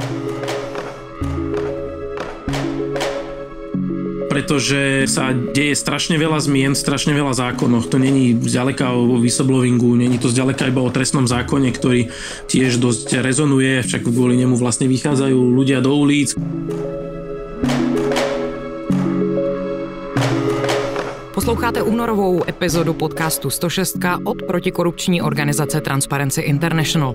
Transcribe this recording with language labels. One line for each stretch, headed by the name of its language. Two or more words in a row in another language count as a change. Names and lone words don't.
Slovak: Pretože sa deje strašne veľa zmien, strašne veľa zákonoch.
Czech: To není zďaleka o whistleblowingu, není to zďaleka
Slovak: iba o trestnom zákone, ktorý tiež dosť rezonuje, však kvôli nemu vlastne vychádzajú ľudia do ulic.
Czech: Posloucháte únorovou epizodu podcastu 106 od protikorupční organizace Transparency International.